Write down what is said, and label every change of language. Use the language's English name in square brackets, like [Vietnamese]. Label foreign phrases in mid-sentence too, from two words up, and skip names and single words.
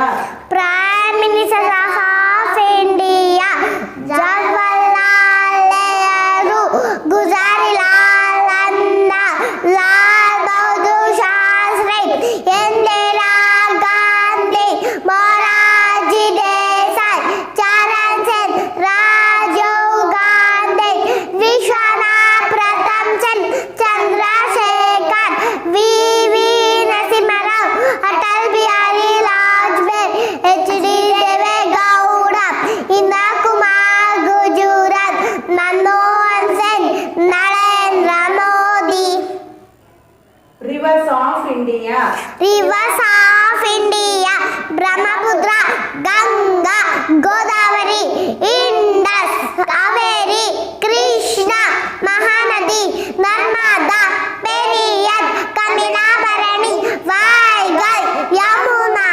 [English] Prime Minister of India, Jawaharlal Nehru, Gujarilal Nanda, Lal Bahadur Shastri, Indira Gandhi, Morarji Desai, Charan Singh, Rajiv Gandhi, Vishwanath Pratham Chand, Chandrasekhar, V.V. Narasimha Rao, Atal Bihari Vajpayee, H.D. Deve Gowda, Indira Kumar Gujarat, Manmohan Singh, Narendra Modi. Rivers of India. Rivers of India, Brahmaputra, Ganga, Godavari, Indus, Kaveri, Krishna, Mahanadi, Narmada, Periyar, Kaminabharani, Vaigai, Yamuna.